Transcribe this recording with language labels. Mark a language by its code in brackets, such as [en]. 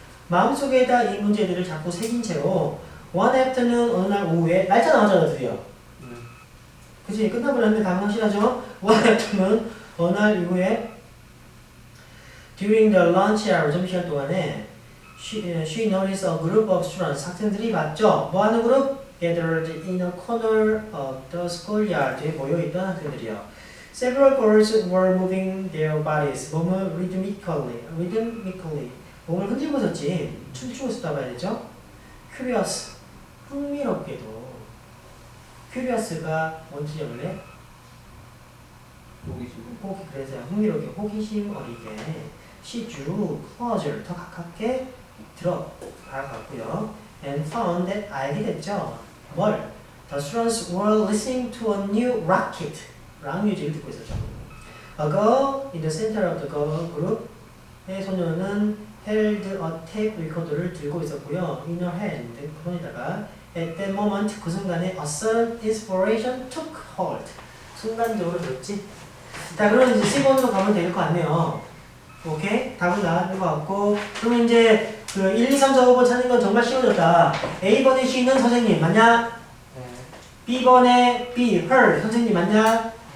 [ko] 마음속에다 이 문제들을 자꾸 새긴 채로 [en] one afternoon, [ko] 어느 날 오후에 날짜 나왔잖아, 드디어. 그치? 끝나버렸는데 답은 확실하죠? [en] one afternoon, [ko] 어느 날 이후에 [en] during the lunch hour, [ko] 점심시간 동안에 [en] she noticed a group of students, [ko] 학생들이 봤죠? [en] 뭐 하는 그룹? Gathered in a corner of the schoolyard에 [ko] 모여있던 학생들이요. [en] Several girls were moving their bodies. [ko] 몸을 rhythmically. 몸을 흔들고 있었지. 춤추고 있었다고 해야 되죠? [en] Curious. [ko] 흥미롭게도. Curious가 뭔지 원래? 호기심. 그래서 흥미롭게 호기심 어리게 [en] she drew closer [ko] 더 가깝게 다가갔고요. [en] And found that [ko] 알게 됐죠. 뭘? [en] The students were listening to a new rocket. [ko] 락 뮤직을 듣고 있었죠. [en] A girl in the center of the girl group의 소녀는 held a tape recorder [ko] 를 들고 있었고요. [en] In her hand, [ko] 그 손에다가 [en] at that moment [ko] 그 순간에 [en] a sudden inspiration took hold. [ko] 순간적으로 들었지. 자, 그럼 이제 C번으로 가면 될 것 같네요. 오케이? 답은 나왔는 것 같고, 그럼 이제 그 1, 2, 3, 4, 5번 찾는 건 정말 쉬워졌다. A번에 C는 선생님 맞냐? 네. B번에 B, her 선생님 맞냐?